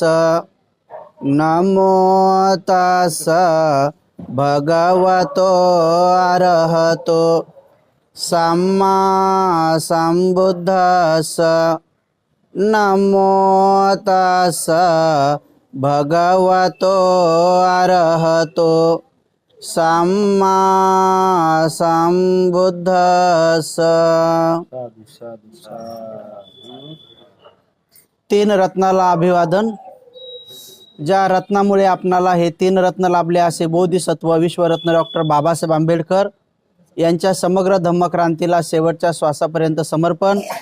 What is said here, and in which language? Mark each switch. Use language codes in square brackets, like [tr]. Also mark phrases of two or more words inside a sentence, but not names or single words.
[pi] नमो तस्स भगवतो अरहतो सम्मा सम्बुद्धस्स। नमो तस्स भगवतो अरहतो सम्मा सम्बुद्धस्स। [mr] तीन रत्नाला अभिवादन। ज्या रत्नामुळे आपणाला हे तीन रत्न लाभले असे बोधिसत्व विश्वरत्न डॉक्टर बाबासाहेब आंबेडकर यांच्या समग्र धम्मक्रांतीला शेवटच्या श्वासापर्यंत समर्पण।